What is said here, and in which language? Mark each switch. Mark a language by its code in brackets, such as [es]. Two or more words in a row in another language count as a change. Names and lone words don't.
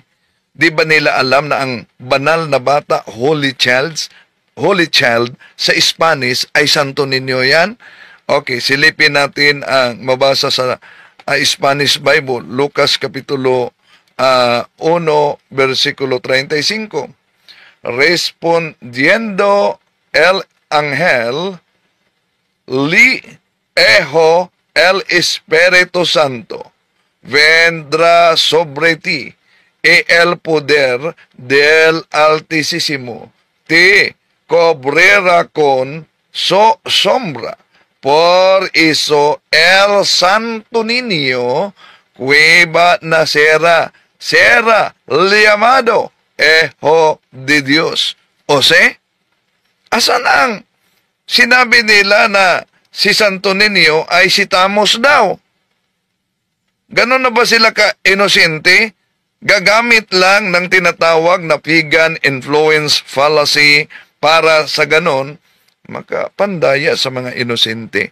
[tl] Di ba nila alam na ang banal na bata, [en] Holy Child, [tl] sa Spanish ay Santo Niño yan? Okay, silipin natin ang mabasa sa [en] Spanish Bible, [tl] Lucas Kapitulo 1, versikulo 35. [es] Respondiendo el ángel, li ejo el Espíritu Santo, vendrá sobre ti, y el poder del Altísimo te cubrirá con su sombra. Por eso el Santo Niño que va a nacer será llamado Hijo de Dios. O sea, [tl] asan ang sinabi nila na si Santo Niño ay si Tamos daw? Ganon na ba sila ka-inosente? Gagamit lang ng tinatawag na [en] pagan influence fallacy [tl] para sa ganon makapandaya sa mga inosente.